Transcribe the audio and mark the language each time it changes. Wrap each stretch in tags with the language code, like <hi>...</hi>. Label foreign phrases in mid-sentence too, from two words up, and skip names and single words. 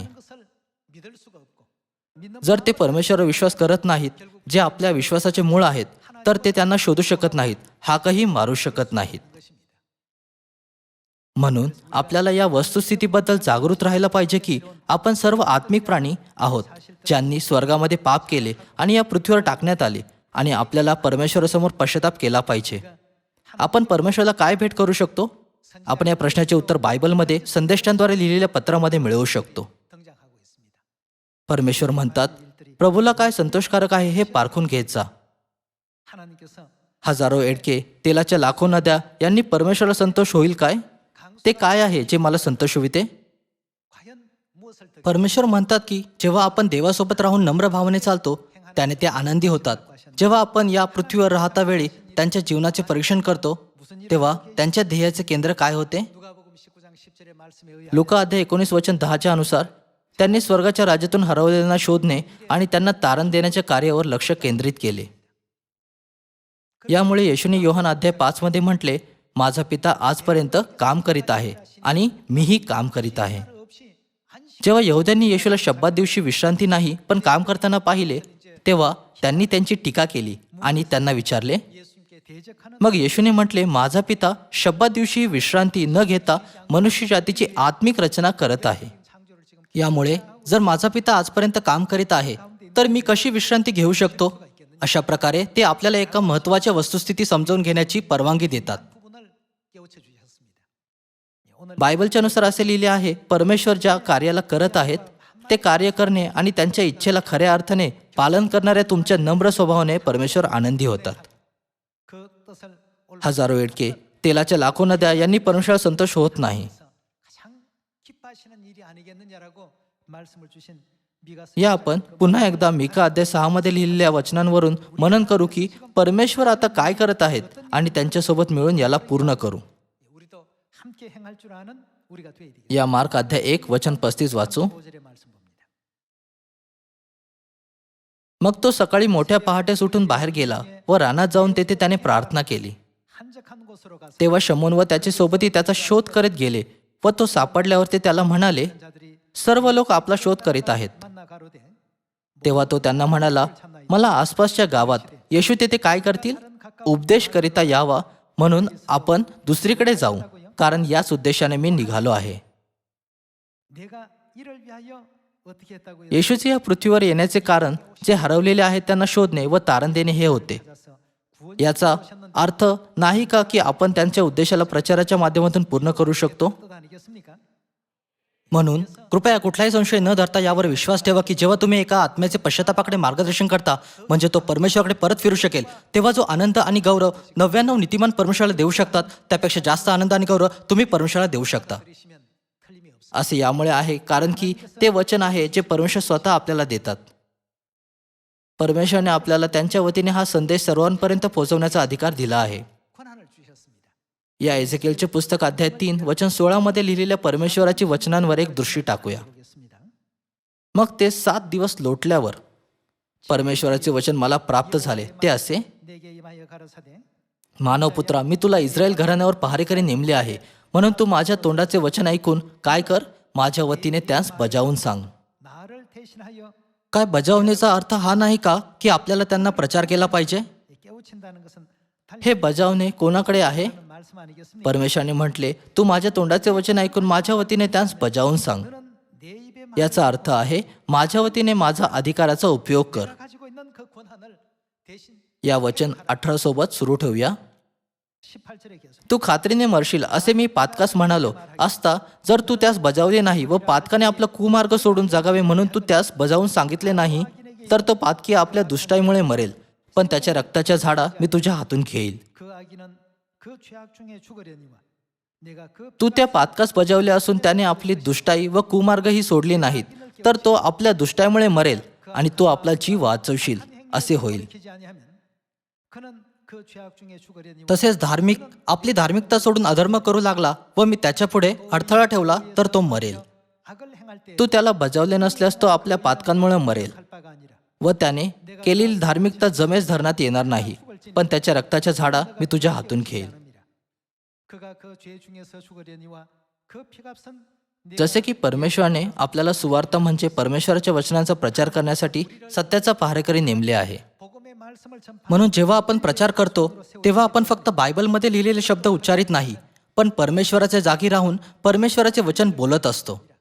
<ko>것을 믿을 수가 없고 믿는</ko> <mr>जर ते परमेश्वरावर विश्वास करत नाहीत, जे आपल्या विश्वासाचे मूळ आहेत, तर ते त्यांना शोधू शकत नाहीत, हाकही मारू शकत नाहीत.</mr> <ko>것입니다.</ko> <mr>म्हणून आपल्याला या वस्तुस्थितीबद्दल जागृत राहायला पाहिजे की आपण सर्व आत्मिक प्राणी आहोत, ज्यांनी स्वर्गामध्ये पाप केले आणि या पृथ्वीवर टाकण्यात आले, आणि आपल्याला परमेश्वरासमोर पश्चाताप केला पाहिजे. आपण परमेश्वराला काय भेट करू शकतो? आपण या प्रश्नाचे उत्तर बायबलमध्ये संदेशांद्वारे लिहिलेल्या पत्रामध्ये मिळवू शकतो.</mr> <ko>등장하고 있습니다.</ko> <mr>परमेश्वर म्हणतात, प्रभूला काय संतोषकारक आहे हे पारखून घेत जा.</mr> <ko>하나님께서</ko> <mr>हजारो एडके, तेलाच्या लाखो नद्या यांनी परमेश्वराला संतोष होईल काय? ते काय आहे जे मला संतोष होते?</mr> <ko>과연 무엇을 듣</ko> <mr>परमेश्वर म्हणतात की जेव्हा आपण देवासोबत राहून नम्र भावने चालतो त्याने ते आनंदी होतात. जेव्हा आपण या पृथ्वीवर राहता वेळी त्यांच्या जीवनाचे परीक्षण करतो तेव्हा त्यांच्या ध्येयाचे केंद्र काय होते?</mr> <ko>누가복음 19장 10절의 말씀에 의하여</ko> <mr>लुका अध्याय 19 वचन 10 अनुसार त्यांनी स्वर्गाच्या राज्यातून हरवलेल्यांना शोधणे आणि त्यांना तारण देण्याच्या कार्यावर लक्ष केंद्रित केले. यामुळे येशूने योहान अध्याय 5 मध्ये म्हटले, माझा पिता आजपर्यंत काम करीत आहे आणि मीही काम करीत आहे.</mr> <ko>없이 한시</ko> <mr>जेव्हा यहुद्यांनी येशूला शब्दात दिवशी विश्रांती नाही पण काम करताना पाहिले तेव्हा त्यांनी त्यांची टीका केली आणि त्यांना विचारले.</mr> <ko>예수님께 대적하는</ko> <mr>मग येशूने म्हटले, माझा पिता शब्दात दिवशी विश्रांती न घेता मनुष्य जातीची आत्मिक रचना करत आहे.</mr> <ko>창조를 지금</ko> <mr>यामुळे जर माझा पिता आजपर्यंत काम करीत आहे तर मी कशी विश्रांती घेऊ शकतो? अशा प्रकारे ते आपल्याला एका महत्त्वाच्या वस्तुस्थिती समजावून घेण्याची परवानगी देतात.</mr> <ko>부분을 깨우쳐 주셨습니다. 오늘</ko> <mr>बायबलच्या नुसार असे लिहिले आहे, परमेश्वर ज्या कार्याला करत आहेत ते कार्य करणे आणि त्यांच्या इच्छेला खऱ्या अर्थाने पालन करणाऱ्या तुमच्या नम्र स्वभावाने परमेश्वर आनंदी होतात.</mr> <ko>그 뜻을</ko> <mr>हजारो एडके, तेलाच्या लाखो नद्या यांनी परमेश्वराला संतोष होत नाही.</mr> <ko>가장 기뻐하시는 일이 아니겠느냐라고 말씀을 주신 미가서</ko> <mr>या आपण पुन्हा एकदा मिका अध्याय 6 मध्ये लिहिलेल्या वचनांवरून मनन करू की परमेश्वर आता काय करत आहेत आणि त्यांच्यासोबत मिळून याला पूर्ण करू.</mr> <ko>우리도 함께 행할 줄 아는 우리가 되어야 되겠습니다.</ko> <mr>या मार्क अध्याय 1 वचन 35 वाचू.</mr> <ko>5절의</ko> <mr>मग तो सकाळी मोठ्या पहाटेस उठून बाहेर गेला व रानात जाऊन तेथे त्याने प्रार्थना केली.</mr> <ko>한적한 곳으로 가서</ko> <mr>तेव्हा शमून व त्याचे सोबती त्याचा शोध करीत गेले व तो सापडल्यावर ते त्याला म्हणाले,</mr> <ko>자들이</ko> <mr>सर्व लोक आपला शोध करीत आहेत.</mr> <ko>만나 가로되</ko> <mr>तेव्हा तो त्यांना म्हणाला, मला आसपासच्या गावात येशू तेथे काय करतील उपदेश करिता यावा, म्हणून आपण दुसरीकडे जाऊ, कारण याच उद्देशाने मी निघालो आहे.</mr> <ko>내가 이를 위하여 어떻게 했다고요?</ko> <mr>येशूचे या पृथ्वीवर येण्याचे कारण जे हरवलेले आहेत त्यांना शोधणे व तारण देणे हे होते.</mr> <ko>가서 구원</ko> <mr>याचा अर्थ नाही का की आपण त्यांच्या उद्देशाला प्रचाराच्या माध्यमातून पूर्ण करू शकतो.</mr> <ko>뜻 아니겠습니까?</ko> <mr>म्हणून कृपया कुठलाही संशय न धरता यावर विश्वास ठेवा की जेव्हा तुम्ही एका आत्म्याचे पश्चातापाकडे मार्गदर्शन करता, म्हणजे तो परमेश्वराकडे परत फिरू शकेल, तेव्हा जो आनंद आणि गौरव 99 नीतिमान परमेश्वराला देऊ शकतात, त्यापेक्षा जास्त आनंद आणि गौरव तुम्ही परमेश्वराला देऊ शकता.</mr> <ko>그러시면 틀림이 없습니다.</ko> <mr>असे यामुळे आहे कारण की ते वचन आहे जे परमेश्वर स्वतः आपल्याला देतात. परमेश्वराने आपल्याला त्यांच्या वतीने हा संदेश सर्वांपर्यंत पोहोचवण्याचा अधिकार दिला आहे.</mr> <ko>권한을 주셨습니다.</ko> <mr>या एझेकिएलचे पुस्तक अध्याय 3 वचन 16 मध्ये लिहिलेल्या परमेश्वराची वचनांवर एक दृष्टी टाकूया.</mr> <ko>보겠습니다.</ko> <mr>मग ते 7 दिवस लोटल्यावर परमेश्वराचे वचन मला प्राप्त झाले. ते असे,</mr> <ko>내게 임하여 가라사대</ko> <mr>मानवपुत्रा, मी तुला इस्रायल घराण्यावर पहारेकरी नेमले आहे, म्हणून तू माझ्या तोंडाचे वचन ऐकून काय कर, माझ्या वतीने त्यास बजावून सांग.</mr> <ko>나를 대신하여</ko> <mr>काय बजावण्याचा अर्थ हा नाही का की आपल्याला त्यांना प्रचार केला पाहिजे?</mr> <ko>깨우친다는 것은</ko> <mr>हे बजावणे कोणाकडे आहे?</mr> <ko>달리는 말씀 아니겠습니까?</ko> <mr>परमेश्वराने म्हटले, तू माझ्या तोंडाचे वचन ऐकून माझ्या वतीने त्यास बजावून सांग.</mr> <ko>너는 내 입에</ko> <mr>याचा अर्थ आहे माझ्या वतीने माझा अधिकाराचा उपयोग कर.</mr> <ko>말을 가지고 있는 그 권한을 대신</ko> <mr>या वचन 18 सोबत सुरू ठेवूया.</mr> <ko>18절에 계속</ko> <mr>तू खात्रीने मरशील असे मी पातकास म्हणालो असता, जर तू त्यास बजावले नाही व पातकाने आपला कुमार्ग सोडून जगावे म्हणून तू त्यास बजावून सांगितले नाही, तर तो पातकी आपल्या दुष्टाईमुळे मरेल, पण त्याच्या रक्ताच्या झाडा मी तुझ्या हातून घेईल.</mr> <ko>그 아기는 그 죄악 중에 죽으려니와 내가 그</ko> <mr>तू त्या पातकास बजावले असून त्याने आपली दुष्टाई व कुमार्गही सोडली नाहीत, तर तो आपल्या दुष्टाईमुळे मरेल आणि तू आपला जीव वाचवशील असे होईल.</mr> <ko>지키지 아니하면 그는 그 죄악 중에 죽으려니와</ko> <mr>तसेच धार्मिक आपली धार्मिकता सोडून अधर्म करू लागला व मी त्याच्यापुढे अडथळा ठेवला तर तो मरेल.</mr> <ko>악을 행할 때</ko> <mr>तू त्याला बजावले नसल्यास तो आपल्या पातकांमुळे मरेल</mr> <ko>할 बा가 아니라</ko> <mr>व त्याने केलेली धार्मिकता जमेस धरण्यात येणार नाही, पण त्याच्या रक्ताच्या झाडा मी तुझ्या हातून घेईल.</mr> <ko>않음이라. 그가 그 죄 중에서 죽으려니와 그 피값은</ko> <mr>जसे की परमेश्वराने आपल्याला सुवार्ता म्हणजे परमेश्वराच्या वचनांचा प्रचार करण्यासाठी सत्याचा पहारेकरी नेमले आहे.</mr> <ko>복음의 말씀을 전파</ko> <mr>म्हणून जेव्हा आपण प्रचार करतो तेव्हा आपण फक्त बायबलमध्ये लिहिलेले शब्द उच्चारित नाही, पण परमेश्वराच्या जागी राहून परमेश्वराचे वचन बोलत असतो.</mr>